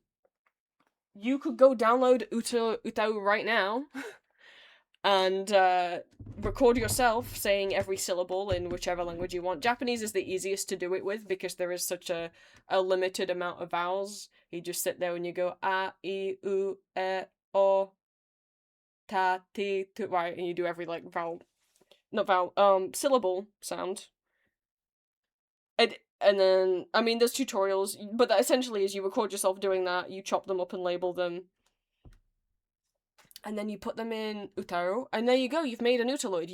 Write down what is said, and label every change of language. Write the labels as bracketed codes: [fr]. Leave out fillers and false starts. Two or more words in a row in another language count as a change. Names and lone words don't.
[en] You could go download Utau right now and record yourself saying every syllable in whichever language you want. Japanese is the easiest to do it with because there is such a limited amount of vowels. [ja] You just sit there and you go a, I, u, e, o, ta, ti, tu, [en] right, and you do every like syllable sound. And then, I mean, there's tutorials, but that essentially is you record yourself doing that, you chop them up and label them, and then you put them in Utaro, and there you go, you've made an Utaloid.